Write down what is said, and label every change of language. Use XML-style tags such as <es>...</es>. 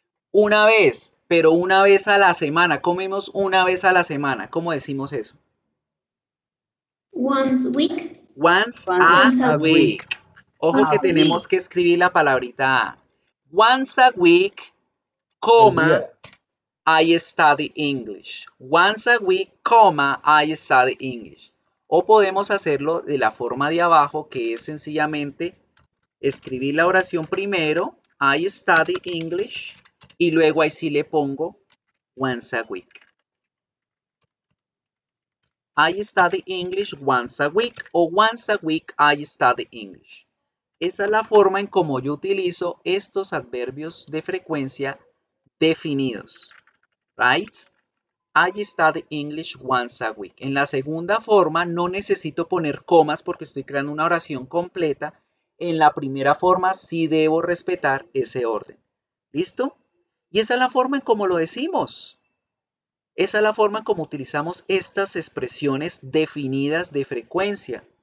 <es>Una vez, pero una vez a la semana. Comemos una vez a la semana. ¿Cómo decimos eso?</es> <en>Once a week. Once a week.</en> <es>Ojo que tenemos que escribir la palabrita a.</es> <en>Once a week,</en> <es>coma,</es> <en>I study English. Once a week,</en> <es>coma,</es> <en>I study English.</en> <es>O podemos hacerlo de la forma de abajo, que es sencillamente escribir la oración primero,</es> <en>I study English,</en> <es>y luego ahí sí le pongo</es> <en>once a week. I study English once a week</en> <es>o</es> <en>once a week I study English.</en> <es>Esa es la forma en cómo yo utilizo estos adverbios de frecuencia definidos.</es> <en>Right? I study English once a week.</en> <es>En la segunda forma no necesito poner comas porque estoy creando una oración completa. En la primera forma sí debo respetar ese orden. ¿Listo? Y esa es la forma en cómo lo decimos. Esa es la forma en cómo utilizamos estas expresiones definidas de frecuencia.</es>